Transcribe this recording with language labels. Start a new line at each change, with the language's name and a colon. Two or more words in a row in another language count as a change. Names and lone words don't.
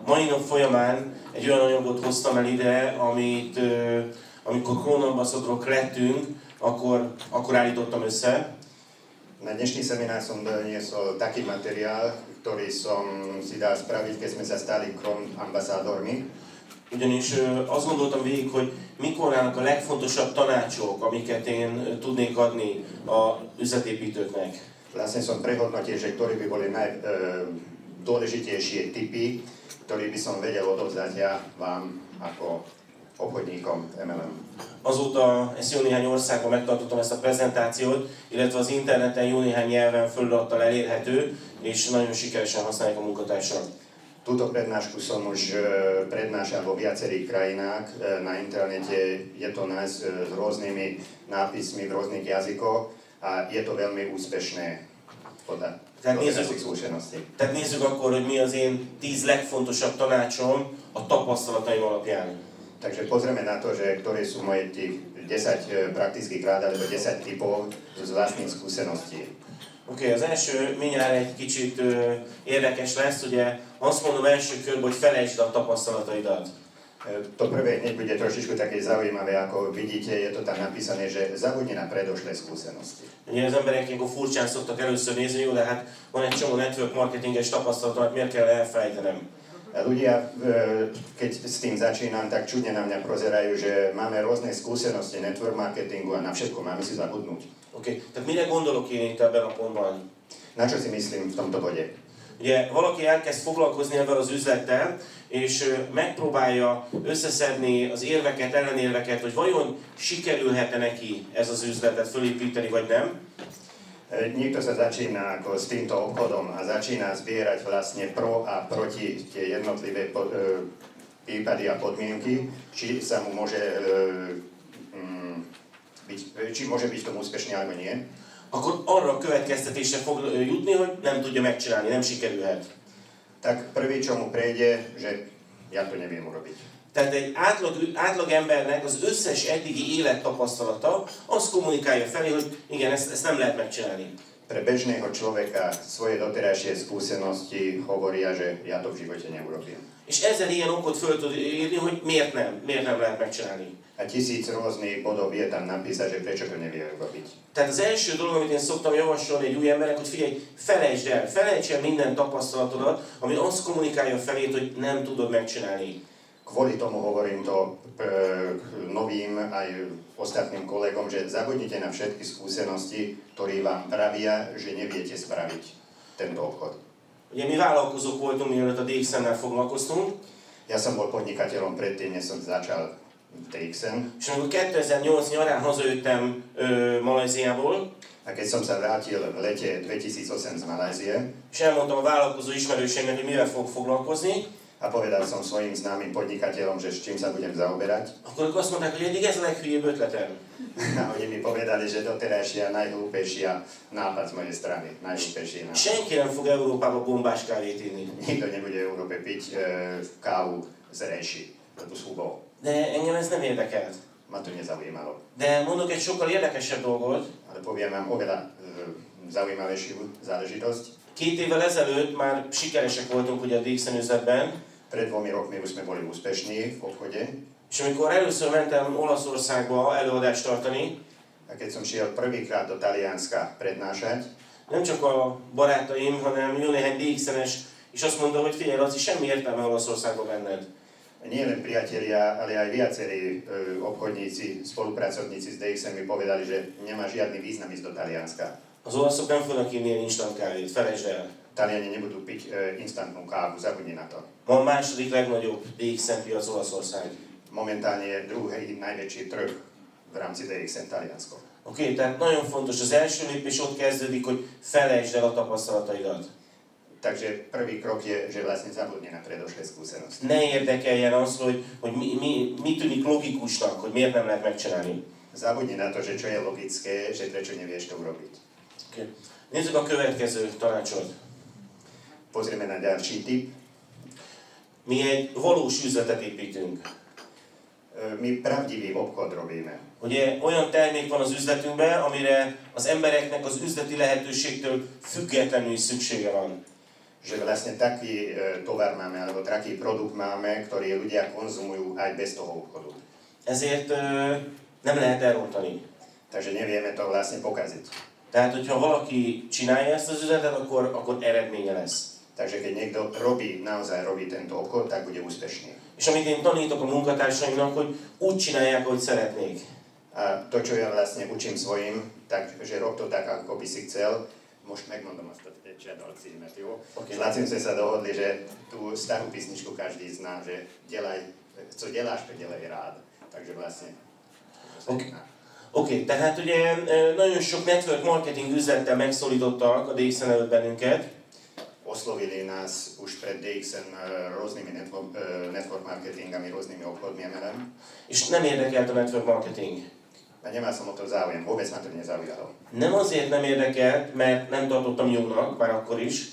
Hungarian: nap folyamán egy olyan anyagot hoztam el ide, amikor klónambaszadorok lettünk, akkor állítottam össze.
Slovak: Na dnešný seminár som doniesol taký materiál, ktorý som si dal spraviť, keď sme sa stali klónambaszádormi.
Hungarian: Ugyanis azt gondoltam végig, hogy mikor állnak a legfontosabb tanácsok, amiket én tudnék adni a üzletépítőknek.
Slovak: Vlastne som prehodnotil, že ktoré by boli najdôležitejšie tipy, ktoré by som vedel odovzdať ja vám ako obchodníkom MLM.
Hungarian: Azóta ezt jó néhány országban megtartottam ezt a prezentációt, illetve az interneten jó néhány nyelven felirattal elérhető, és nagyon sikeresen használják a munkatársak.
Slovak: Túto prednášku som už prednášal vo viacerých krajinách na internete, je to s rôznymi nápismi v rôznych jazykoch a je to veľmi úspešné podľa našich skúseností.
Hungarian: Tehát nézzük akkor, hogy mi az én 10 legfontosabb tanácsom a tapasztalataim alapján.
Slovak: Takže pozrieme na to, že ktoré sú moje 10 praktických rád alebo 10 typov z vlastných skúseností.
Hungarian: Oké, az első mindjárt egy kicsit érdekes lesz, ugye azt mondom első körben, hogy felejtsd a tapasztalataidat.
Slovak: To prvé hneď bude trošičku také zaujímavé, ako vidíte, je to tam napísané, že zabudni na predošlé skúsenosti.
Hungarian: Ugye az emberek ilyenkor furcsán szoktak először nézni, jó, de hát van egy csomó
English: network marketinges
Hungarian: tapasztalatom, miért kell elfelejtenem?
Slovak: Ľudia, keď s tým začínam, tak čudne na mňa prozerajú, že máme rôzne skúsenosti
English: network marketingu
Slovak: a na všetko máme si zabudnúť.
Hungarian: Oké, tehát mire gondolok én itt ebben a pontban?
Slovak: Na čo si myslím v tomto bode?
Hungarian: Ugye valaki elkezd foglalkozni ebben az üzlettel, és megpróbálja összeszedni az érveket, ellenérveket, hogy vajon sikerülhet-e neki ez az üzletet fölépíteni, vagy nem.
Slovak: Niekto sa začína ako s týmto obchodom a začína zbierať vlastne pro a proti tie jednotlivé prípady a podmienky, či sa mu môže či môže byť v tom úspešný alebo nie.
Hungarian: Akkor arra a következtetésre fog jutni, hogy nem tudja megcsinálni, nem sikerülhet.
Slovak: Tak prvý, čo mu prejde, že ja to neviem urobiť.
Hungarian: Tehát egy átlag embernek az összes eddigi élettapasztalata azt kommunikálja felé, hogy igen, ezt nem lehet megcsinálni.
Slovak: Pre bežného človeka svoje doterajšie skúsenosti hovoria, že ja to v živote neurobím.
Hungarian: És ezzel ilyen okot föl tud írni, hogy miért nem lehet megcsinálni.
Slovak: A 1000 rôznych bodov je tam napísať, že prečo to nevie robiť.
Hungarian: Tehát az első dolog, amit én szoktam javasolni egy új embernek, hogy figyelj, felejtsd el minden tapasztalatodat, ami azt kommunikálja felét, hogy nem tudod megcsinálni.
Slovak: Kvôli tomu hovorím to novým aj ostatným kolegom, že zabudnite na všetky skúsenosti, ktorí vám pravia, že neviete spraviť tento obchod.
Hungarian: Ugye mi vállalkozók voltunk, mielőtt a DXN-nel foglalkoztunk.
Slovak: Ja som bol podnikateľom predtým, než som začal DXN.
Hungarian: És amikor 2008 nyarán hazajöttem Malajziából,
Slovak: a keď som sa vrátil v lete 2008 z Malajzie,
Hungarian: és elmondtam a vállalkozó ismerőseimnek, hogy mivel fog foglalkozni,
Slovak: a povedal som svojim známym podnikateľom, že s čím sa budem zaoberať.
Hungarian: Akkor azt mondták, hogy eddig ez a leghülyébb ötletem.
Slovak: A oni mi povedali, že doterajšia najhlúpejšia nápad z mojej strany. Najhlúpejší nápad.
Hungarian: Senki nem fog Európába bombás kávét inni.
Slovak: Nikto nebude v Európe piť kávu z rejši, z hubou.
Hungarian: De engem ez nem érdekelt.
Slovak: Ma to nezaujímalo.
Hungarian: De mondok egy sokkal érdekesebb dolgot.
Slovak: Ale poviem vám oveľa zaujímavejšiu záležitosť.
Hungarian: 2 évvel ezelőtt már sikeresek voltunk ugye a DXN üzletben.
Slovak: Pred 2 rokmi už sme boli úspešní v obchode.
Hungarian: És amikor először mentem Olaszországba előadást tartani,
Slovak: a keď som šiel prvýkrát do Talianska prednášať,
Hungarian: nem csak a barátaim, hanem jó néhány DXN-es is azt mondta, hogy figyelj, Laci, semmi értelme Olaszországba menned.
Slovak: Nie len priatelia, ale aj viacerí obchodníci, spolupracovníci z DXN mi povedali, že nemá žiadny význam ísť do Talianska.
Hungarian: Az olaszok nem fognak inni ilyen instant kávét, felejtsd el.
Slovak: Taliani nebudú piť instantnú kávu, zabudni na to.
Hungarian: Ma a második legnagyobb DXN piac Olaszország.
Slovak: Momentálne je druhý najväčší trh v rámci DXN Taliansko.
Hungarian: Oké, tehát nagyon fontos, az első lépés ott kezdődik, hogy felejtsd el a tapasztalataidat.
Slovak: Takže prvý krok je, že vlastne zabudni na predošlé skúsenosti.
Hungarian: Ne érdekeljen az, hogy mi tűnik logikusnak, hogy miért nem lehet megcsinálni.
Slovak: Zabudni na to, že čo je logické, že prečo nevieš to urobiť. Okay.
Hungarian: Nézzük a következő tanácsot.
Slovak: Pozrieme na ďalší tip.
Hungarian: Mi egy valós üzletet építünk.
Slovak: Mi pravdivý obchod robíme.
Hungarian: Ugye olyan termék van az üzletünkben, amire az embereknek az üzleti lehetőségtől függetlenül is szüksége van.
Slovak: že vlastne taký tovar máme, alebo taký produkt máme, ktorý ľudia konzumujú aj bez toho obchodu.
Hungarian: Ezért nem lehet elrontani.
Slovak: Takže nevieme to vlastne pokaziť.
Hungarian: Tehát, hogyha valaki csinálja ezt az üzletet, akkor eredménye lesz.
Slovak: Takže keď niekto naozaj robí tento obchod, tak bude úspešný.
Hungarian: És amit én tanítok a munkatársaimnak, hogy úgy csinálják, ahogy szeretnék.
Slovak: A to, čo ja vlastne učím svojim, takže rob to tak, ako by si chcel.
Hungarian: Most megmondom azt a csiadal címet, jó?
Slovak: Okay. S Lacim sme sa dohodli, že tú starú písničku každý zná, že
Czech: co děláš, to dělej rád.
Slovak: Takže vlastne...
Hungarian: Oké, tehát ugye nagyon sok
English: network marketing
Hungarian: üzlettel megszólítottak a DXN előtt bennünket.
Slovak: Oslovili nás už pred DXN rôznymi
English: network marketingami,
Slovak: rôznymi obchodmi MLM.
Hungarian: És nem érdekelt a
English: network marketing.
Slovak: A nemal som o to záujem, vôbec ma to nezaujalo.
Hungarian: Nem azért nem érdekelt, mert nem tartottam jónak, már akkor is.